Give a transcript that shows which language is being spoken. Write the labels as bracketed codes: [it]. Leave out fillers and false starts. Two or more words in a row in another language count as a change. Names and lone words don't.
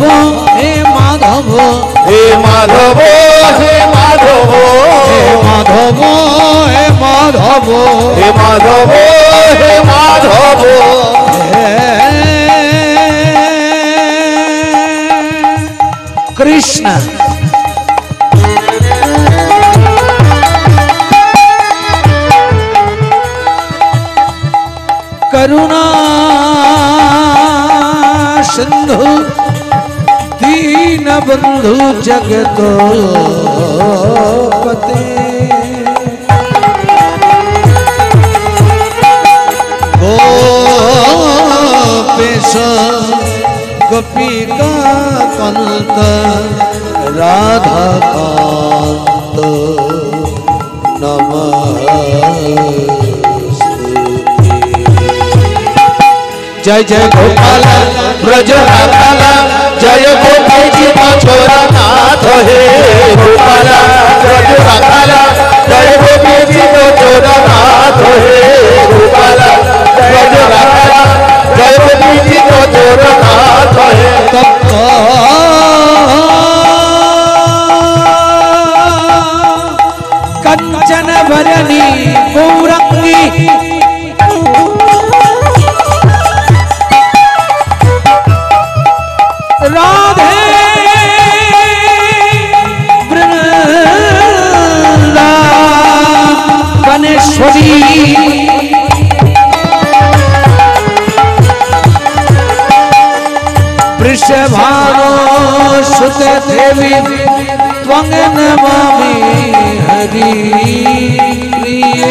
[bn] হে মাধব হে মাধব হে মাধব হে মাধব হে মাধব হে মাধব হে মাধব হে মাধব [sa] কৃষ্ণ करुणा सिंधु दीन बंधु जगत पते गोपेश गोपिका कंत राधा कांत नमः जय जय गोपाल ब्रज राखाला जय गोपी चित चोरनाथ हे गोपाल ब्रज राखाला जय गोपी चित चोरनाथ हे गोपाल ब्रज राखाला जय गोपी चित चोरनाथ हे तप्त कंचन भरणी गौरंगी राधे वृंदावनेश्वरी वृषभानो सुत देवी त्वं नमामि हरि प्रिये